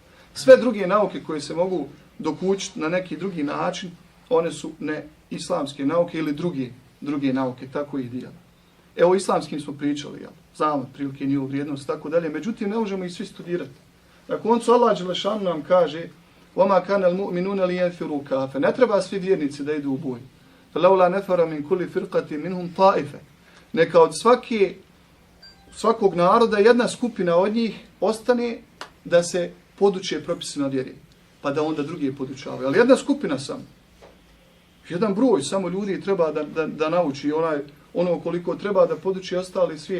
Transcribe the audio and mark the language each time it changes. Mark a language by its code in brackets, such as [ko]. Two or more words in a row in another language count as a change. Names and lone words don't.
[bs] Sve druge nauke koje se mogu dokućiti na neki drugi način, one su ne islamske nauke ili druge nauke, tako ih dijeli. Evo, islamskim smo pričali, jel? znamo prilike njihovu vrijednost, tako dalje. Međutim, ne možemo ih svi studirati. Na koncu Allah Đelešanu nam kaže [ar] وَمَا كَانَ الْمُؤْمِنُونَ لِيَنْفِرُوا كَافَ. [bs] Ne treba svi vjernici da idu u boj. [ar] فَلَوْلَا نَفَرَ مِنْ كُلِّ فِرْقَةٍ مِنْهُمْ طَائِفَ. [bs] Neka od svakog naroda jedna skupina od njih ostane da se poduče propisima vjere, pa da onda drugi podučavaju. Ali jedna skupina samo. Jedan broj samo ljudi treba da nauči ono koliko treba da poduči ostali svijet.